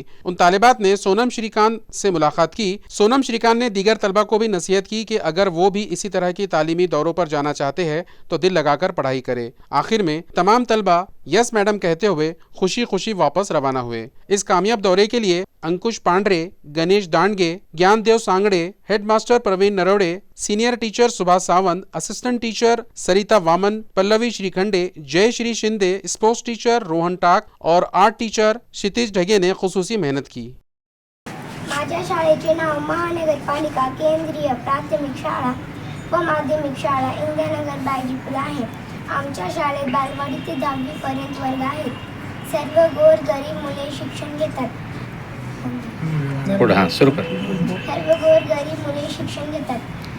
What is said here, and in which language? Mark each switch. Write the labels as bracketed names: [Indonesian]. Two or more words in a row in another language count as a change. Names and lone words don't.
[Urdu] ان طالبات نے سونم شری کانت سے ملاقات کی۔ سونم شری کانت نے دیگر طلبہ کو بھی نصیحت کی کہ اگر وہ بھی اسی طرح کی تعلیمی دوروں پر جانا چاہتے ہیں تو دل لگا کر پڑھائی کرے۔ آخر میں تمام طلبہ [English] yes madam [Urdu] کہتے ہوئے خوشی خوشی واپس روانہ ہوئے۔ اس کامیاب دورے کے لیے انکش پانڈرے، گنیش ڈانڈگے، گیان دیو سانگڑے، ہیڈ ماسٹر پروین نروڑے، سینئر ٹیچر سبھا ساونت، اسسٹنٹ ٹیچر سریتا وامن، پلوی شری کھنڈے، جے شری شندے، اسپورٹس ٹیچر روہن ٹاک اور آرٹ ٹیچر क्षितिज ढगे ने خصوصی محنت کی. [Marathi] माझ्या शाळेचे नाव महानगरपालिका केंद्रीय प्राथमिक शाळा व माध्यमिक शाळा इंदिरानगर बायजीपूर आहे। आमच्या शाळेत बालवाडी ते 10वी पर्यंत वर्ग आहेत। सर्व गोर गरीब मुले शिक्षण घेतात। सर्व गोर गरीब मुले शिक्षण घेतात।